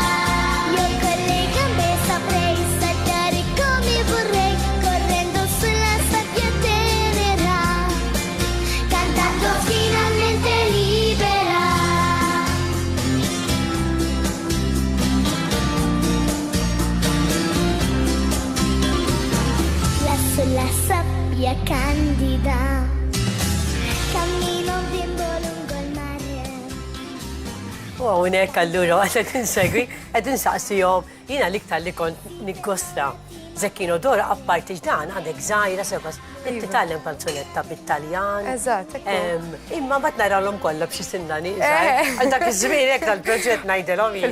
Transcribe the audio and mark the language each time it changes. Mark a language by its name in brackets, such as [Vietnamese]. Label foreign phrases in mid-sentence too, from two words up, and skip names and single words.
[Italian] Io con le gambe saprei saltare come vorrei, correndo sulla sabbia tenera, cantando finalmente libera. Sulla sabbia candida cammino un bimbo lungo il mare. [Maltese] U hawnhekk allura għadet insegwi qed insaqsihom jiena l-iktar li kont nikkosta Zecchino d'Oro apparti dan għandek żgħira sebas qed titgħallem kanzunetta bit-Taljan. Eżatt, Imma mbagħad narawhom kollha b'xi sinnani għal dak iż-żmien hekk tal-proġett ngħidilhom jien.